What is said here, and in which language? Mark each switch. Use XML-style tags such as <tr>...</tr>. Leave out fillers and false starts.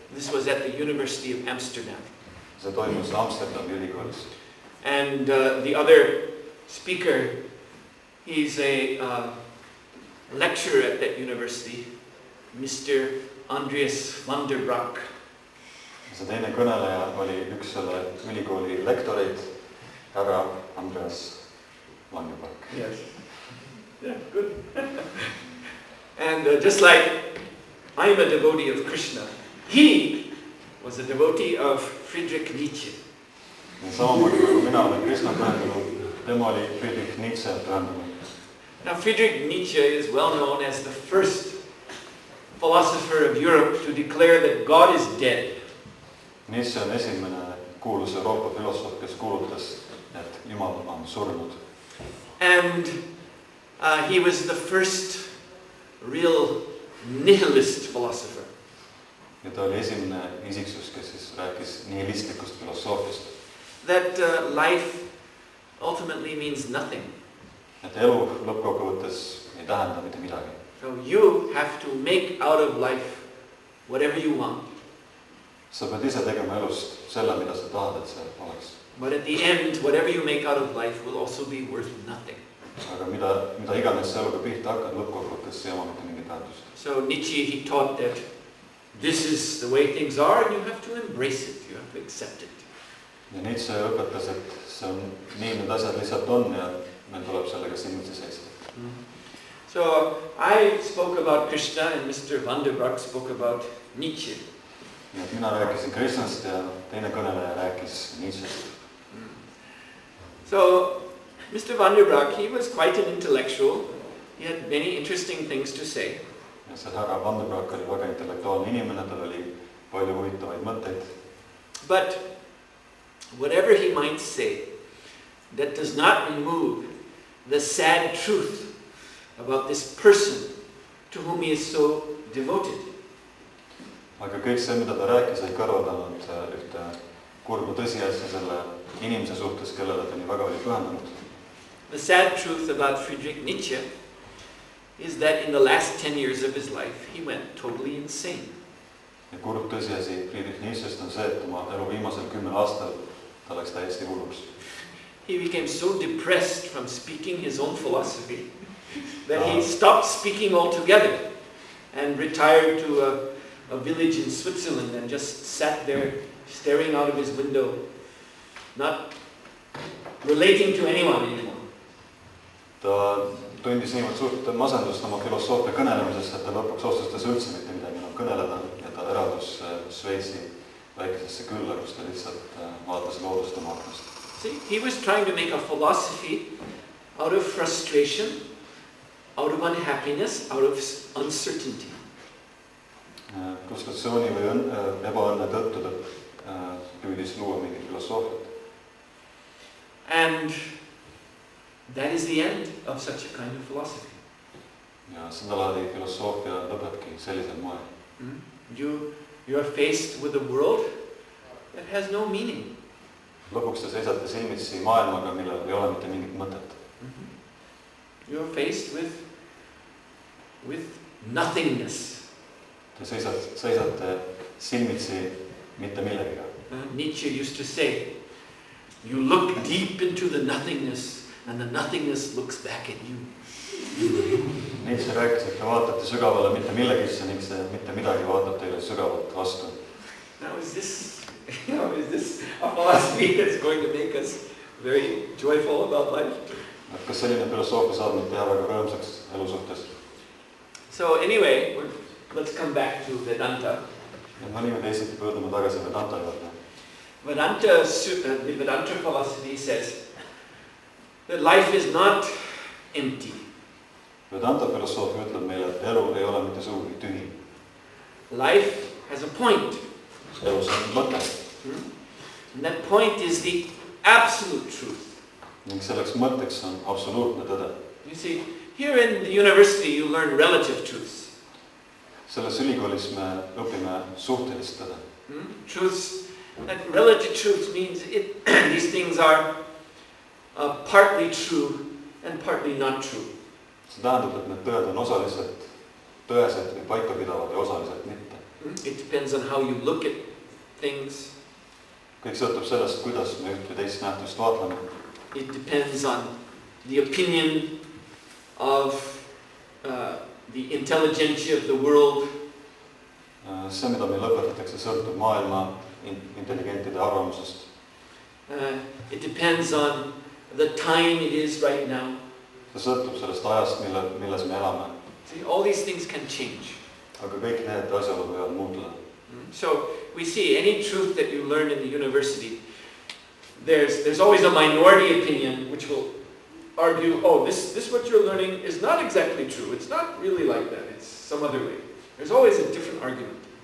<en>This was at the University of Amsterdam.</en> <et>See toimus Amsterdami ülikoolis.</et> <en>And the other speaker, he's a lecturer at that university, Mr. Andreas van der Braak.</en> <et>See teine kõneleja oli üks selle ülikooli lektoreid, härra Andreas van der Braak.</et> <en>Yes. Yeah, good. And just like I'm a devotee of Krishna, he was a devotee of Friedrich Nietzsche.</en> <et>Samamoodi nagu mina olen Krishna pühendunud, tema oli Friedrich Nietzsche pühendunud.</et> <en>Now Friedrich Nietzsche is well known as the first philosopher of Europe to declare that God is dead.</en> <et>Nietzsche on esimene kuulus Euroopa filosoof, kes kuulutas, et Jumal on surnud.</et> <en>And he was the first real nihilist philosopher.</en> <et>Ja ta oli esimene isiksus, kes siis rääkis nihilistlikust filosoofiast.</et> <en>That life ultimately means nothing.</en> <et>Et elu lõppkokkuvõttes ei tähenda mitte midagi.</et> <en>So you have to make out of life whatever you want.</en> <et>Sa pead ise tegema elust selle, mida sa tahad, et see oleks.</et> <en>But at the end, whatever you make out of life will also be worth nothing.</en> <et>Aga mida iganes sa eluga pihta hakkad, lõppkokkuvõttes ei oma mitte mingit väärtust.</et> <en>So Nietzsche, he taught that this is the way things are and you have to embrace it, you have to accept it.</en> <et>Ja Nietzsche õpetas, et see on nii, need asjad lihtsalt on ja meil tuleb sellega silmitsi seista.</et> <en>So I spoke about Krishna and Mr. Van der Broek spoke about Nietzsche.</en> <et>Nii et mina rääkisin Krishnast ja teine kõneleja rääkis Nietzschest.</et> <en>So Mr. Van der Broek, he was quite an intellectual. He had many interesting things to say.</en> <et>Ja see härra Van der Broek oli väga intellektuaalne inimene, tal oli palju huvitavaid mõtteid.</et> <en>But whatever he might say, that does not remove the sad truth about this person to whom he is so devoted.</en> <et>Aga kõik see, mida ta rääkis, ei kõrvaldanud ühte kurba tõsiasja selle inimese suhtes, kellele ta nii väga oli pühendunud.</et> <en>The sad truth about Friedrich Nietzsche is that in the last 10 years of his life, he went totally insane.</en> <et>Ja kurb tõsiasi Friedrich Nietzschest on see, et oma elu viimasel 10 aastal ta läks täiesti hulluks.</et> <en>He became so depressed from speaking his own philosophy that he stopped speaking altogether and retired to a village in Switzerland and just sat there staring out of his window, not relating to anyone anymore.</en> <et>Ta tundis niivõrd suurt masendust oma filosoofia kõnelemisest, et ta lõpuks otsustas üldse mitte midagi enam kõneleda ja ta eradus Šveitsi väikesesse külla, kus ta lihtsalt vaatas loodust oma aknast.</et> <en>See, he was trying to make a philosophy out of frustration, out of unhappiness, out of uncertainty.</en> <et>Frustratsiooni või ebaõnne tõttu ta püüdis luua mingi filosoofiat.</et> <en>And that is the end of such a kind of philosophy.</en> <et>Ja seda laadi filosoofia lõpebki sellisel moel.</et> <en>You are faced with a world that has no meaning.</en> <et>Lõpuks te seisate silmitsi maailmaga, millel ei ole mitte mingit mõtet.</et> <en>You are faced with nothingness.</en> <et>Te seisate silmitsi mitte millegiga.</et> <en>Nietzsche used to say, you look deep into the nothingness and the nothingness looks back at you.</en> <et>Nietzsche rääkis, et te vaatate sügavale mitte millegisse ning see mitte midagi vaatab teile sügavalt vastu.</et> <en>Now is this a philosophy that's going to make us very joyful about life?</en> <et>Kas selline filosoofia saab meid teha väga rõõmsaks elu suhtes?</et> <en>So anyway, let's come back to Vedanta.</en> <et>Ja mõni või teisiti pöördume tagasi Vedanta juurde.</et> <en>The Vedanta philosophy says that life is not empty.</en> <et>Vedanta filosoofia ütleb meile, et elu ei ole mitte sugugi tühi.</et> <en>Life has a point.</en> <et>Elus on mõte.</et> <en>And that point is the absolute truth.</en> <et>Ning selleks mõtteks on absoluutne tõde.</et> <en>You see, here in the university you learn relative truths.</en> <et>Selles ülikoolis me õpime suhtelist tõde.</et> <en>Truths, that relative truth means these things are partly true and partly not true.</en> <et>See tähendab, et need tõed on osaliselt tõesed või paikapidavad ja osaliselt mitte.</et> <en>It depends on how you look at things.</en> <et>Kõik sõltub sellest, kuidas me üht või teist nähtust vaatleme.</et> <en>It depends on the opinion of the intelligentsia of the world.</en> <et>See, mida meil õpetatakse, sõltub maailma intelligentide arvamusest.</et> <en>It depends on the time it is right now.</en> <et>See sõltub sellest ajast, milles me elame.</et> <en>See, all these things can change.</en> <et>Aga kõik need asjaolud võivad muutuda.</et> <en>So we see any truth that you learn in the university, there's always a minority opinion which will argue, oh, this what you're learning is not exactly true. It's not really like that. It's some other way. There's always a different argument.</en>